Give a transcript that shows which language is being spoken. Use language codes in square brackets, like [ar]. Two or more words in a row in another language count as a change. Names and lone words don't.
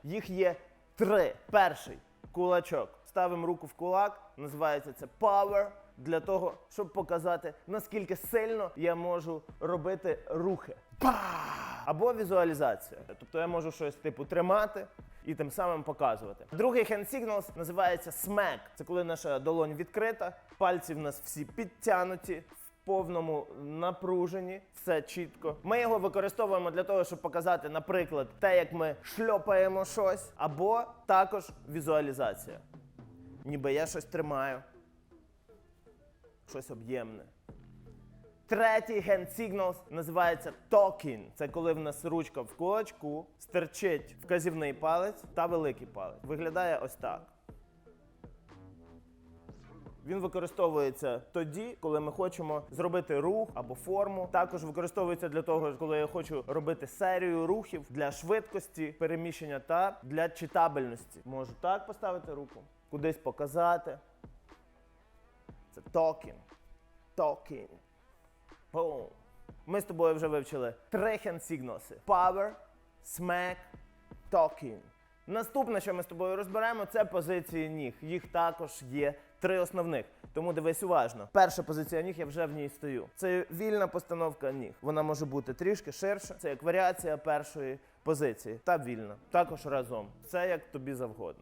[uk] Їх є 3. Перший – кулачок. Ставимо руку в кулак, називається це power, для того, щоб показати, наскільки сильно я можу робити рухи. Або візуалізація. Тобто я можу щось типу тримати і тим самим показувати. Другий [en] hand signals [uk] називається smack. Це коли наша долонь відкрита, пальці в нас всі підтянуті, в повному напруженні, все чітко. Ми його використовуємо для того, щоб показати, наприклад, те, як ми шльопаємо щось, або також візуалізація. Ніби я щось тримаю, щось об'ємне. Третій [en] hand signals [uk] називається talking. Це коли в нас ручка в кулачку, стирчить вказівний палець та великий палець. Виглядає ось так. Він використовується тоді, коли ми хочемо зробити рух або форму. Також використовується для того, коли я хочу робити серію рухів для швидкості переміщення та для читабельності. Можу так поставити руку, кудись показати. Це talking. Talking. Boom. Ми з тобою вже вивчили 3 [en] hand signals. Power, smack, talking. [uk] Наступне, що ми з тобою розберемо, це позиції ніг. Їх також є 3 основних. Тому дивись уважно. Перша позиція ніг, я вже в ній стою. Це вільна постановка ніг. Вона може бути трішки ширша. Це як варіація першої позиції. Та вільна. Також разом. Це як тобі завгодно.